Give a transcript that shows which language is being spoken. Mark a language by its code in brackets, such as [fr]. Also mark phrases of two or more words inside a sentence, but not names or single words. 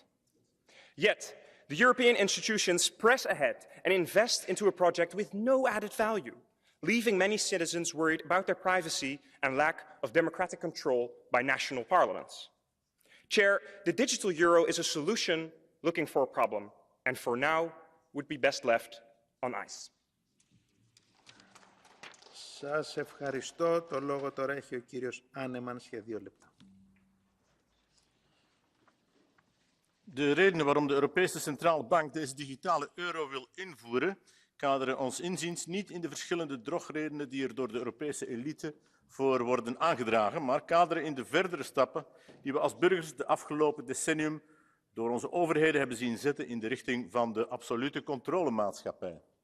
[en] Yet, the European institutions press ahead and invest into a project with no added value, leaving many citizens worried about their privacy and lack of democratic control by national parliaments. Chair, the digital euro is a solution looking for a problem, and for now would be best left on ice. [el] Σας ευχαριστώ. Το λόγο τώρα έχει ο κύριος Άνεμανς για 2 λεπτά. [nl] De redenen waarom de Europese Centrale Bank deze digitale euro wil invoeren, kaderen ons inziens niet in de verschillende drogredenen die er door de Europese elite voor worden aangedragen, maar kaderen in de verdere stappen die we als burgers de afgelopen decennium door onze overheden hebben zien zetten in de richting van de absolute controlemaatschappij.